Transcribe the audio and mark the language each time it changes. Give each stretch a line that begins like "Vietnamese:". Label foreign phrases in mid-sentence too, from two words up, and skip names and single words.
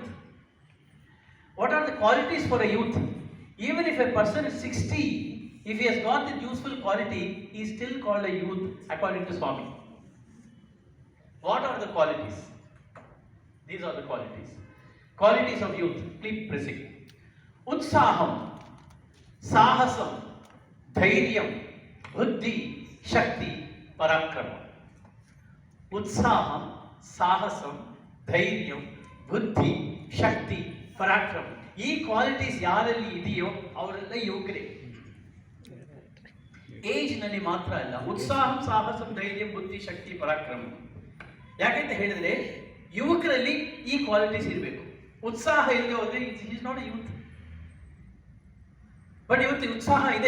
English: What are the qualities for a youth? Even if a person is 60, if he has got the youthful quality, he is still called a youth according to Swami. What are the qualities? These are the qualities. Qualities of youth. Please proceed.
Sanskrit: उत्साहम्, साहसम्, धैर्यम्, बुद्धि, शक्ति, पराक्रम. उत्साहम्, साहसम्, धैर्यम्, बुद्धि, शक्ति, पराक्रम.
Kannada: ಈ ಕ್ವಾಲಿಟೀಸ್ ಯಾರಲ್ಲಿ ಇದೆಯೋ ಅವರೆಲ್ಲ ಯುವಕರೇ. ಏಜ್ ನಲ್ಲಿ ಮಾತ್ರ ಅಲ್ಲ, ಉತ್ಸಾಹ, ಸಾಹಸ, ಧೈರ್ಯ, ಬುದ್ಧಿ, ಶಕ್ತಿ, ಪರಾಕ್ರಮ. ಯಾಕಂತ ಹೇಳಿದ್ರೆ ಯುವಕರಲ್ಲಿ ಈ ಕ್ವಾಲಿಟೀಸ್ ಇರಬೇಕು. ಉತ್ಸಾಹ ಇಲ್ಲದೆ ಹೋದ್ರೆ
English: is not youth.
Kannada: ಬಟ್ ಇವತ್ತು ಉತ್ಸಾಹ ಇದೆ.